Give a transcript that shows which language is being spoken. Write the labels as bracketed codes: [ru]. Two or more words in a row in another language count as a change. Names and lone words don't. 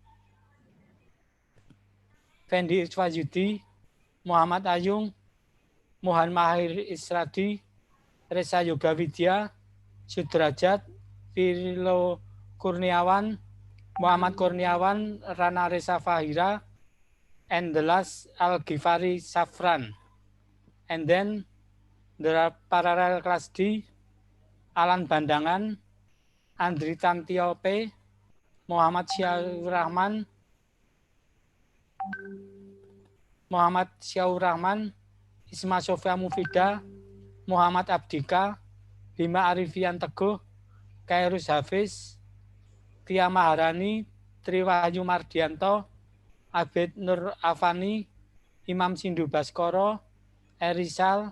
[en] Fendi Iswayudi, Muhammad Ayung, Mohan Mahir Isradi, Reza Yoga Widya, Sudrajat, Firlo Kurniawan, Muhammad Kurniawan, Rana Reza Fahira, and the last Al-Ghifari Safran. And then there are parallel class D, Alan Bandangan, Andri Tantiope, Muhammad Syaur Rahman, Isma Sofia Mufida, Muhammad Abdika, Bima Arifian Teguh, Kairus Hafiz, Tia Maharani, Triwahyu Mardianto, Abed Nur Afani, Imam Sindu Baskoro, Erisal,